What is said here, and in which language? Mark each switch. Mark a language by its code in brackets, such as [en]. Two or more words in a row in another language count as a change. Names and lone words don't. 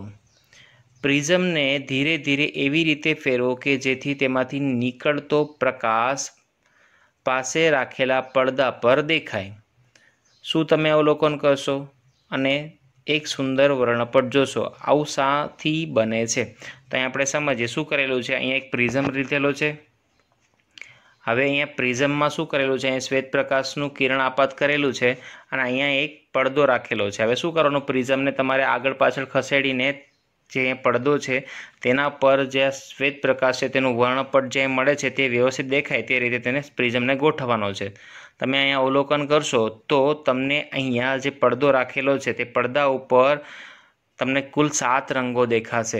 [gu] પ્રિઝમને ધીરે ધીરે એવી રીતે ફેરવો કે જેથી તેમાંથી નીકળતો પ્રકાશ પાસે રાખેલા પડદા પર દેખાય। શું તમે અવલોકન કરશો અને એક સુંદર વર્ણપટ જોશો? આવું શાથી બને છે? તો અહીં આપણે સમજીએ શું કરેલું છે। અહીં એક પ્રિઝમ લીધેલો છે। હવે અહીંયા પ્રિઝમમાં શું કરેલું છે? અહીં શ્વેત પ્રકાશનું કિરણ આપાત કરેલું છે અને અહીંયા એક પડદો રાખેલો છે। હવે શું કરવાનું? प्रिઝમને તમારે આગળ પાછળ ખસેડીને जे પડદો છે તેના પર જે શ્વેત પ્રકાશ છે તેનું વર્ણપટ જે મળે છે તે વ્યવસ્થિત દેખાય તે રીતે તેને પ્રિઝમને ગોઠવવાનો છે। તમે અહીંયા અવલોકન કરશો તો તમને અહીંયા જે પડદો રાખેલો છે તે પડદા ઉપર તમને કુલ 7 રંગો દેખાશે।